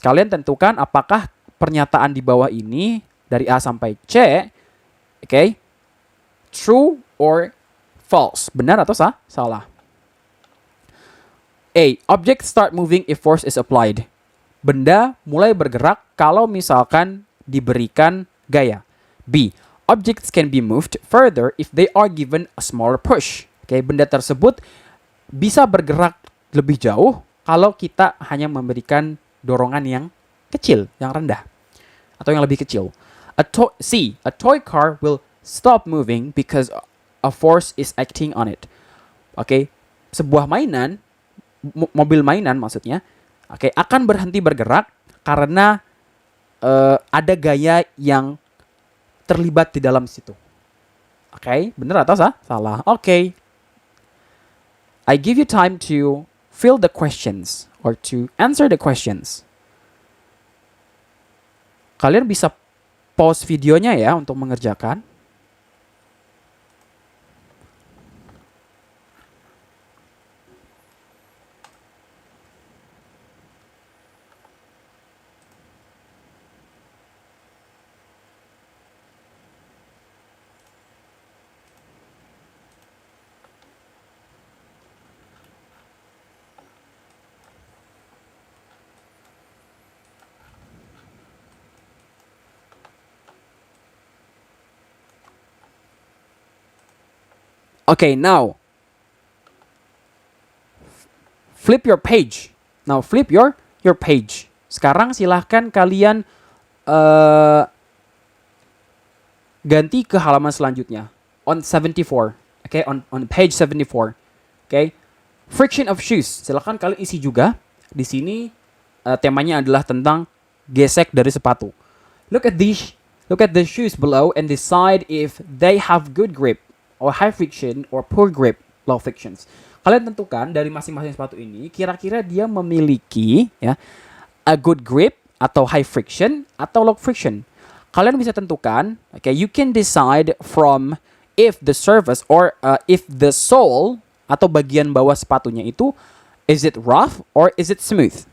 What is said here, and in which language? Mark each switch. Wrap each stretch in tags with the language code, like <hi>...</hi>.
<id>Kalian tentukan apakah pernyataan di bawah ini dari A sampai C,</id> <en>true or false.</en> <id>Benar atau salah? A.</id> <en>Objects start moving if force is applied.</en> <id>Benda mulai bergerak kalau misalkan diberikan gaya. B.</id> <en>Objects can be moved further if they are given a smaller push.</en> <id>Benda tersebut bisa bergerak lebih jauh kalau kita hanya memberikan dorongan yang kecil, yang rendah, atau yang lebih kecil. C.</id> <en>A toy car will stop moving because a force is acting on it.</en> <id>Sebuah mainan, mobil mainan maksudnya, akan berhenti bergerak karena ada gaya yang terlibat di dalam situ. Benar atau salah?</id> <en>I give you time to fill the questions or to answer the questions.</en> <id>Kalian bisa pause videonya ya untuk mengerjakan.</id> <en>Okay, now flip your page. Now flip your page.</en> <id>Sekarang silahkan kalian ganti ke halaman selanjutnya.</id> <en>On 74. Okay, on page 74. Okay. Friction of shoes.</en> <id>Silahkan kalian isi juga. Di sini temanya adalah tentang gesek dari sepatu.</id> <en>Look at the shoes below and decide if they have good grip or high friction or poor grip, low frictions.</en> <id>Kalian tentukan dari masing-masing sepatu ini kira-kira dia memiliki ya</id> <en>a good grip</en> <id>atau</id> <en>high friction</en> <id>atau</id> <en>low friction.</en> <id>Kalian bisa tentukan,</id> <en>okay, you can decide from if the surface or if the sole</en> <id>atau bagian bawah sepatunya itu</id> <en>is it rough or is it smooth.</en>